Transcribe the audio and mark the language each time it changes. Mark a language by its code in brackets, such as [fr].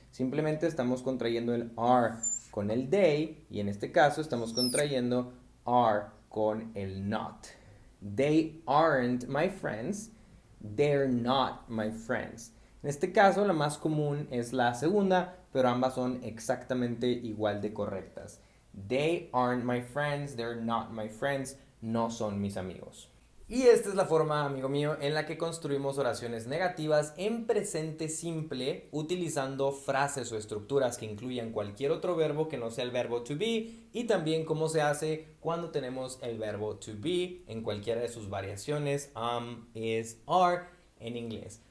[es] Simplemente estamos contrayendo el are con el they y en este caso estamos contrayendo are con el not. [en] They aren't my friends, [es] they're not my friends. En este caso la más común es la segunda, pero ambas son exactamente igual de correctas. [en] They aren't my friends, they're not my friends, [es] no son mis amigos. Y esta es la forma, amigo mío, en la que construimos oraciones negativas en presente simple utilizando frases o estructuras que incluyan cualquier otro verbo que no sea el verbo to be, y también cómo se hace cuando tenemos el verbo to be en cualquiera de sus variaciones, is, are en inglés.